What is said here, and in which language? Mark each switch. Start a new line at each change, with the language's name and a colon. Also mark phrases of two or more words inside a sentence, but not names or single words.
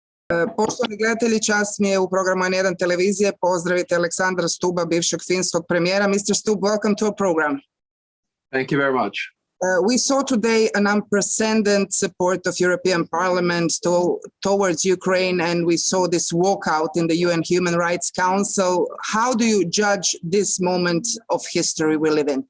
Croatian: Poštovani gledatelji, čast mi je u programu N1 televizije pozdraviti Alexandera Stubba, bivšeg finskog premijera.
English: Mr. Stubb, welcome to our program. Thank you very much. We saw today an unprecedented support of European Parliament towards Ukraine, and we saw this walkout in the UN Human Rights Council. How do you judge this moment of history we live in?